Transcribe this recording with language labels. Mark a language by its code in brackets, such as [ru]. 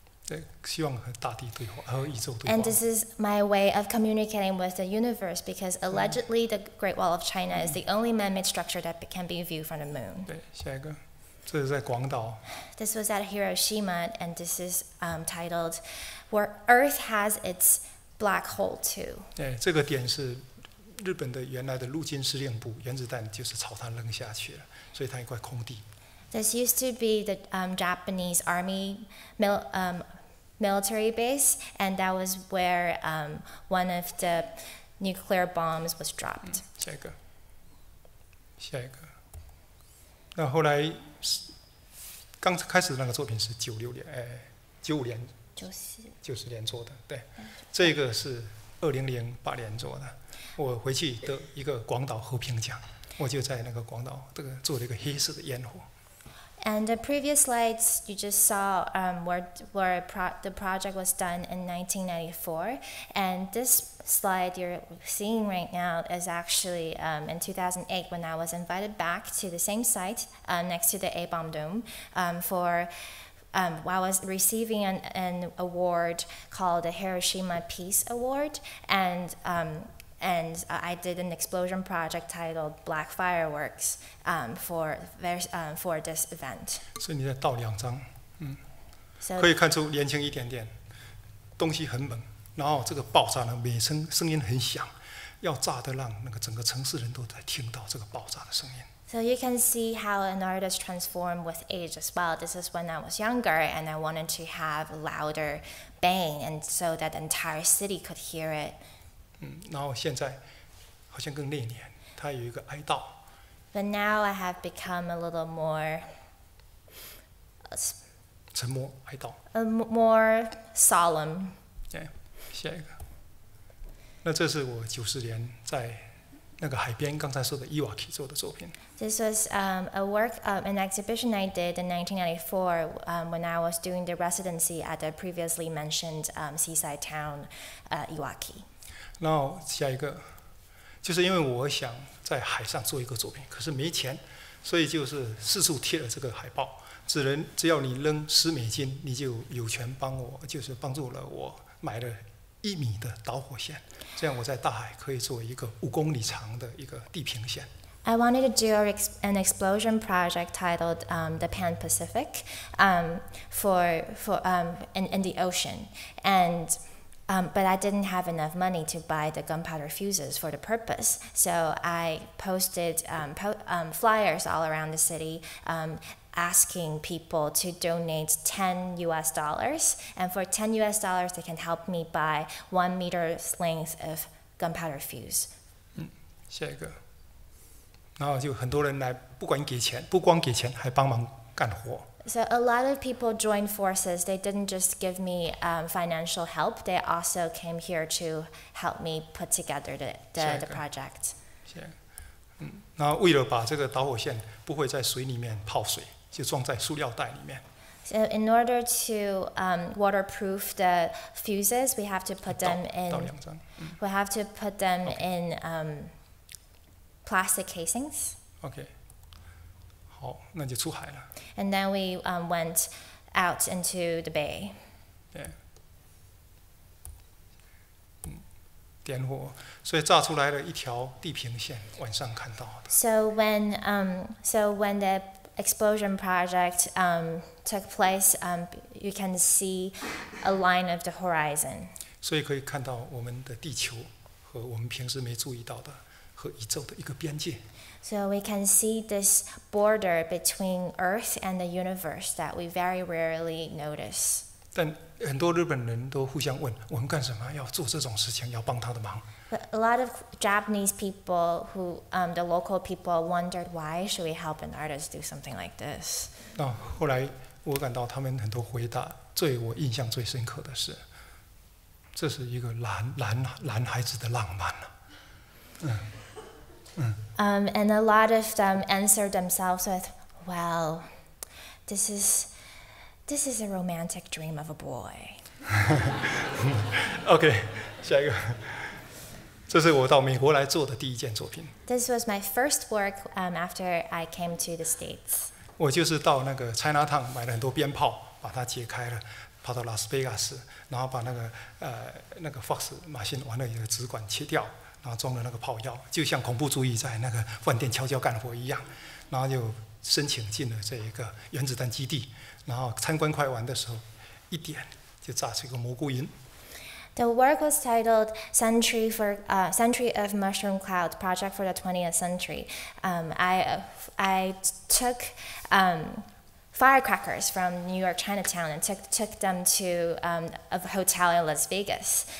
[zh] 对，希望和大地对话，和宇宙对话。 [en] And this is my way of communicating with the universe because allegedly the Great Wall of China is the only man-made structure that can be viewed from the moon. [zh] 对，下一个，这是在广岛。 [en] This was at Hiroshima, and this is titled "Where Earth Has Its Black Hole Too." [zh] 对，这个点是日本的原来的陆军司令部，原子弹就是朝它扔下去了，所以它一块空地。 [en] This used to be the Japanese army military base, and that was where one of the nuclear bombs was dropped. [zh] 下一个，下一个。那后来刚开始那个作品是96年，95年、90年做的，对，这个是2008年做的。我回去得一个广岛和平奖，我就在那个广岛这个做了一个黑色的烟火。 [en] And the previous slides you just saw where the project was done in 1994, and this slide you're seeing right now is actually in 2008 when I was invited back to the same site next to the A-bomb dome for I was receiving an award called the Hiroshima Peace Award, and I did an explosion project titled Black Fireworks for this event. [zh] 所以你再倒2张， [en] So [zh] 可以看出年轻一点点，东西很猛，然后这个爆炸呢，每声音很响，要炸得让那个整个城市人都在听到这个爆炸的声音。 [en] So you can see how an artist transformed with age as well. This is when I was younger and I wanted to have a louder bang, and so that the entire city could hear it. [zh] 然后现在好像更内敛，它有一个哀悼。 [en] But now I have become a little more [zh] 沉默哀悼。 [en] more solemn. [zh] 对，下一个。那这是我90年在那个海边刚才说的伊瓦基做的作品。 [en] This was a work, an exhibition I did in 1994 when I was doing the residency at the previously mentioned seaside town, Iwaki. [zh] 然后下一个，就是因为我想在海上做一个作品，可是没钱，所以就是四处贴了这个海报，只要你扔$10，你就有权帮我，就是帮助了我买了1米的导火线，这样我在大海可以做一个5公里长的一个地平线。 [en] I wanted to do an explosion project titled the Pan Pacific in the ocean, and but I didn't have enough money to buy the gunpowder fuses for the purpose. So I posted flyers all around the city asking people to donate $10, and for $10 they can help me buy 1 meter's length of gunpowder fuse. [zh] 下一个，然后就很多人来，不光给钱，还帮忙干活。 [en] So a lot of people joined forces. They didn't just give me financial help. They also came here to help me put together the project. [zh] 然后为了把这个导火线不会在水里面泡水，就装在塑料袋里面。 [en] So in order to waterproof the fuses, we have to put them in. [zh] 倒2张。 [en] We have to put them in plastic casings. [zh] OK。 好，那就出海了。 [en] And then we went out into the bay. [zh] 对。点火，所以炸出来了一条地平线，晚上看到的。 [en] So when the explosion project took place, you can see a line of the horizon. [zh] 所以可以看到我们的地球和我们平时没注意到的和宇宙的一个边界。 [en] So we can see this border between Earth and the universe that we very rarely notice. [zh] 但很多日本人都互相问：我们干什么要做这种事情，要帮他的忙？ [en] But a lot of Japanese people the local people wondered why should we help an artist do something like this? [zh] 那后来我感到他们很多回答，我印象最深刻的是，这是一个男孩子的浪漫啊。 [en] And a lot of them answered themselves with, "Well, this is a romantic dream of a boy." [zh] OK， 下一个，这是我到美国来做的第一件作品。 [en] This was my first work after I came to the States. [zh] 我就是到那个 Chinatown 买了很多鞭炮，把它解开了，跑到拉斯维加斯，然后把那个 Fox 马戏完了以后纸管切掉，然后装了那个炮药，就像恐怖主义在那个饭店悄悄干活一样，然后就申请进了这一个原子弹基地，然后参观快完的时候，一点就炸出一个蘑菇云。 [en] The work was titled Century of Mushroom Cloud Project for the 20th Century. I took firecrackers from New York Chinatown and took them to a hotel in Las Vegas.